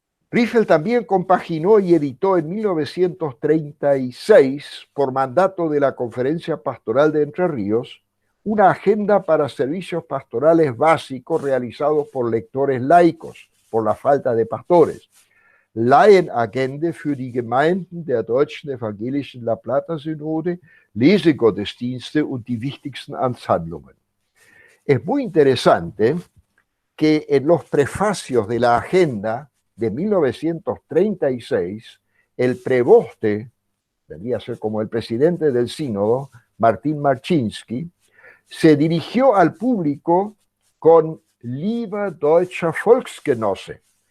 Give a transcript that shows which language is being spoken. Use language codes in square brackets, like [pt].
[es] Riffel también compaginó y editó en 1936, por mandato de la Conferencia Pastoral de Entre Ríos, una agenda para servicios pastorales básicos realizados por lectores laicos, por la falta de pastores. [de] Laienagende für die Gemeinden der Deutschen Evangelischen La Plata-Synode, Lesegottesdienste und die wichtigsten Amtshandlungen. [es] Es muy interesante que en los prefacios de la agenda de 1936, el preboste, debería ser como el presidente del sínodo, Martín Marczynski, se dirigió al público con [de] Lieber deutscher Volksgenosse,